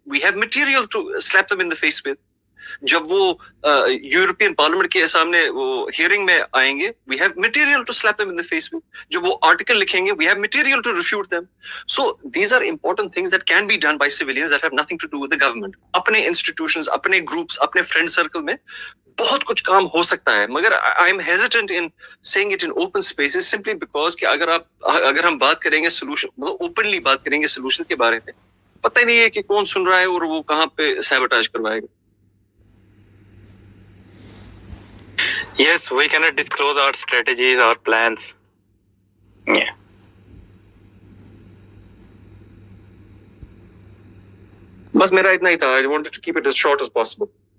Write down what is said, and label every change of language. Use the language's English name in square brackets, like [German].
[English] We have material to slap them in the face with. [Urdu] جب وہ European parliament کے سامنے وہ ہیئرنگ میں آئیں گے, [English] we have material to slap them in the face with. [Urdu] جب وہ آرٹیکل لکھیں گے, [English] we have material to refute them. So these are important things that can be done by civilians that have nothing to do with the government. [Urdu] اپنے institutions, اپنے groups, اپنے friend circle میں بہت کچھ کام ہو سکتا ہے, مگر [English] I am hesitant in saying it in open spaces simply because [Urdu] کہ اگر ہم بات کریں گے سولوشن, مطلب اوپنلی بات کریں گے سولوشن کے بارے میں, پتہ ہی نہیں ہے کہ کون سن رہا ہے اور وہ کہاں پہ سیبوٹاج کروائے گا. [English] Yes, we cannot disclose our strategies, our plans. Yeah. [Urdu] بس میرا اتنا ہی تھا. [English] I wanted to keep it as short as possible.